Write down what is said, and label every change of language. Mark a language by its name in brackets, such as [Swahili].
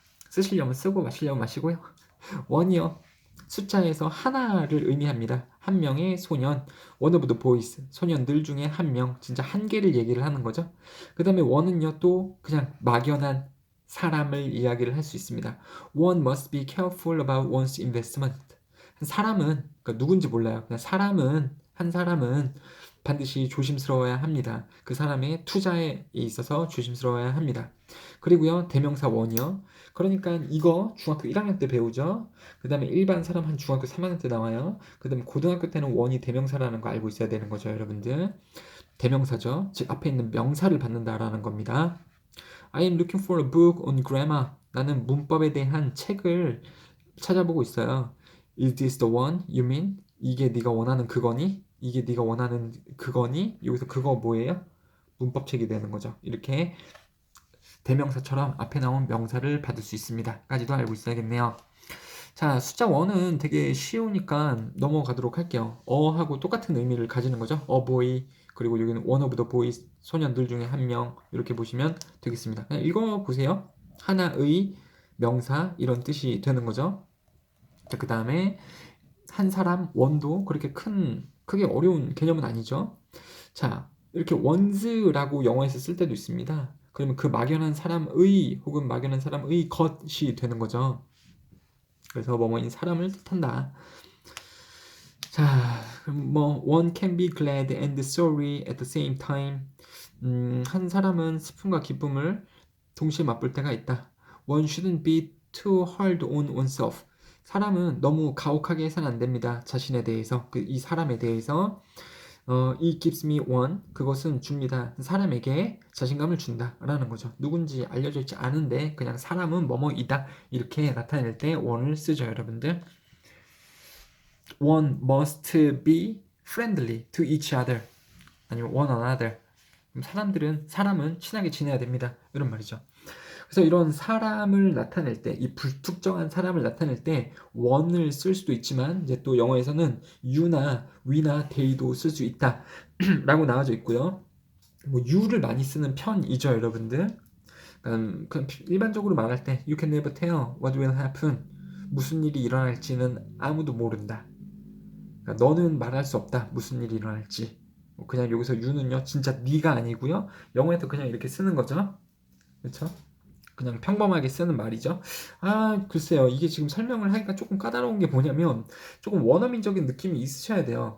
[Korean] 쓰시려면 쓰고 마시려면 마시고요. 원이요. 숫자에서 하나를 의미합니다. 한 명의 소년, [English] one of the boys, [Korean] 소년들 중에 한 명, 진짜 한 개를 얘기를 하는 거죠. 그 다음에 one은요, 또 그냥 막연한 사람을 이야기를 할 수 있습니다. [English] One must be careful about one's investment. [Korean] 사람은, 그러니까 누군지 몰라요. 그냥 한 사람은 반드시 조심스러워야 합니다. 그 사람의 투자에 있어서 조심스러워야 합니다. 그리고요, 대명사 원이요. 그러니까 이거 중학교 1학년 때 배우죠. 그 다음에 일반 사람 한 중학교 3학년 때 나와요. 그 다음에 고등학교 때는 원이 대명사라는 거 알고 있어야 되는 거죠, 여러분들. 대명사죠. 즉 앞에 있는 명사를 받는다라는 겁니다. [English] I am looking for a book on grammar. [Korean] 나는 문법에 대한 책을 찾아보고 있어요. [English] Is this the one you mean? [Korean] 이게 네가 원하는 그거니? 이게 네가 원하는 그거니? 여기서 그거 뭐예요? 문법책이 되는 거죠. 이렇게 대명사처럼 앞에 나온 명사를 받을 수 있습니다. 까지도 알고 있어야겠네요. 자, 숫자 1은 되게 쉬우니까 넘어가도록 할게요. 어하고 똑같은 의미를 가지는 거죠. boy, 그리고 여기는 [English] one of the boys, [Korean] 소년들 중에 한 명, 이렇게 보시면 되겠습니다. 그냥 읽어보세요. 하나의 명사, 이런 뜻이 되는 거죠. 자, 그 다음에 한 사람, 원도 그렇게 크게 어려운 개념은 아니죠. 자, 이렇게 원즈라고 영어에서 쓸 때도 있습니다. 그러면 그 막연한 사람의 혹은 막연한 사람의 것이 되는 거죠. 그래서 뭐뭐인 사람을 뜻한다. 자, 그럼 뭐 [English] one can be glad and sorry at the same time. [Korean] 한 사람은 슬픔과 기쁨을 동시에 맛볼 때가 있다. [English] One shouldn't be too hard on oneself. [Korean] 사람은 너무 가혹하게 해서는 안 됩니다. 자신에 대해서, 이 사람에 대해서. [English] It gives me one. [Korean] 그것은 줍니다. 사람에게 자신감을 준다라는 거죠. 누군지 알려져 있지 않은데 그냥 사람은 뭐뭐이다 이렇게 나타낼 때 one을 쓰죠, 여러분들. [English] One must be friendly to each other. [Korean] 아니면 [English] one another. [Korean] 사람은 친하게 지내야 됩니다. 이런 말이죠. 그래서 이런 사람을 나타낼 때, 이 불특정한 사람을 나타낼 때 one을 쓸 수도 있지만 이제 또 영어에서는 you나 we나 they도 쓸 수 있다 라고 나와져 있고요. 뭐 you를 많이 쓰는 편이죠, 여러분들. 그냥 일반적으로 말할 때 [English] you can never tell what will happen. [Korean] 무슨 일이 일어날지는 아무도 모른다. 그러니까 너는 말할 수 없다. 무슨 일이 일어날지. 그냥 여기서 you는요, 진짜 네가 아니고요. 영어에서 그냥 이렇게 쓰는 거죠. 그렇죠? 그냥 평범하게 쓰는 말이죠. 글쎄요. 이게 지금 설명을 하기가 조금 까다로운 게 뭐냐면 조금 원어민적인 느낌이 있으셔야 돼요.